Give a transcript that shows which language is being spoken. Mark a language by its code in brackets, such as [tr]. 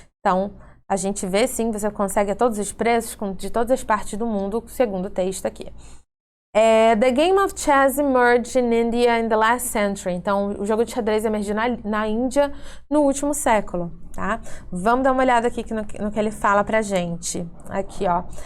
[pt] Então, a gente vê sim, você consegue a todos os preços de todas as partes do mundo, segundo o texto aqui. [en] The game of chess emerged in India in the last century. [pt] Então, o jogo de xadrez emergiu na Índia no último século, tá? Vamos dar uma olhada aqui no que ele fala pra gente. Aqui, ó.